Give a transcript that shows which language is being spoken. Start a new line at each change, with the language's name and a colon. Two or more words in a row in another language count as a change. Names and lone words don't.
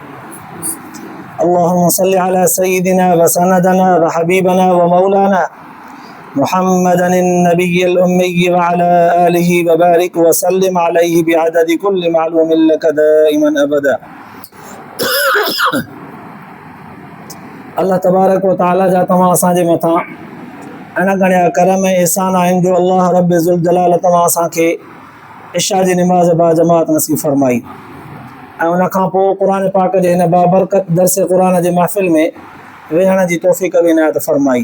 Arabic: اللهم صل على سيدنا وسندنا وحبيبنا ومولانا محمد النبي الأمي وعلى آله وبارك وسلم عليه بعدد كل معلوم لك دائما أبدا.
Sindhi: अल्लाह तबारक व ताला जा तमाम असांजे मथां अहिड़ा घणा करम ऐं एहसान आहिनि जो अल्लाह रब ज़ुल जलाल तमाम असांखे इशा जी निमाज़ बा जमात नसीब फरमाई ऐं उन खां पोइ क़ुर पाक जे हिन बाबरकत दर्स क़ुर जे महफ़िल में वेहण जी तौफ़ीक़ बि इनायत फरमाई।